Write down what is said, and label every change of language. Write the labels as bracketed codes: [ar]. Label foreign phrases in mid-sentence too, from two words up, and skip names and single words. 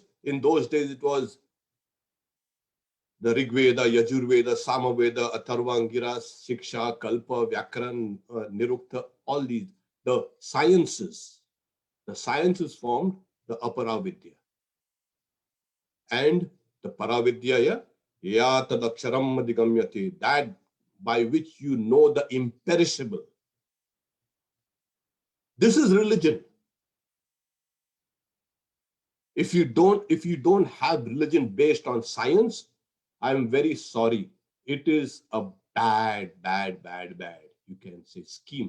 [en] In those days, it was the Rig Veda, Yajur Veda, Sama Veda, Atharva, Angira, Shiksha, Kalpa, Vyakaran, Nirukta, all these. The sciences formed the aparavidya. And the [sa] परविद्या, या तदक्षरम् अधिगम्यते, [en] that by which you know the imperishable. This is religion. If you don't have religion based on science, I'm very sorry. It is a bad, you can say, scheme.